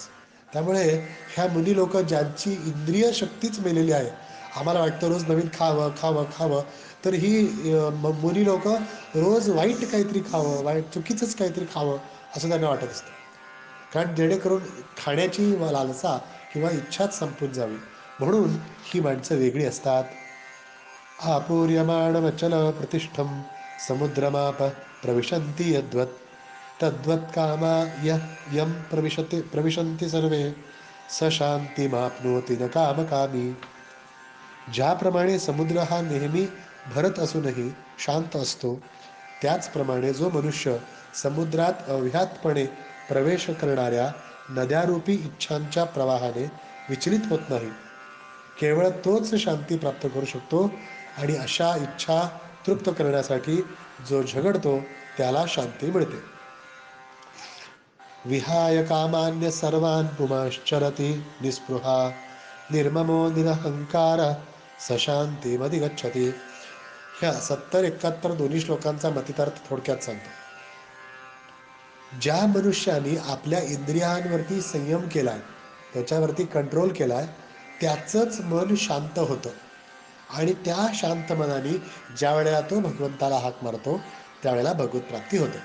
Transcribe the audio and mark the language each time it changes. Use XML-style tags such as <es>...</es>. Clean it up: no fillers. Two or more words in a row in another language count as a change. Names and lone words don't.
<mr>त्यामुळे ह्या मुनी लोक ज्यांची इंद्रिय शक्तीच मेलेली आहे, आम्हाला वाटतं रोज नवीन खावं खावं खावं, तर ही मुनी लोक रोज वाईट काहीतरी खावं, वाईट चुकीचंच काहीतरी खावं असं त्यांना वाटत असतं. कारण जेणेकरून खाण्याची लालसा किंवा इच्छाच संपून जावी, म्हणून ही माणसं वेगळी असतात.</mr> <sa>आपूर्यमाणमचल प्रतिष्ठम समुद्रमाप प्रविशन्ति यद्वत् तद्वत् कामा यम प्रविशन्ति सर्वे स शांतिमाप्नोति न कामकामी.</sa> <mr>ज्याप्रमाणे समुद्र हा नेहमी भरत असूनही शांत असतो, त्याचप्रमाणे जो मनुष्य समुद्रात अव्याहतपणे प्रवेश करणाऱ्या नद्यारूपी इच्छांच्या प्रवाहाने विचलित होत नाही, केवळ तोच शांती प्राप्त करू शकतो. आणि अशा इच्छा तृप्त करण्यासाठी जो झगडतो त्याला शांती मिळते.</mr> <sa>विहाय कामान्य सर्वान् पुमाश्चरती निस्पृहा निर्ममो निरहंकार सशांतीमधिगच्छति.</sa> <mr>ह्या 70-71 दोन्ही श्लोकांचा मतितार्थ थोडक्यात सांगतो. ज्या मनुष्याने आपल्या इंद्रियांवरती संयम केलाय, त्याच्यावरती कंट्रोल केलाय, त्याचंच मन शांत होतं. आणि त्या शांत मनाने ज्या वेळेला तो भगवंताला हाक मारतो त्यावेळेला भगवत प्राप्ती होते.</mr>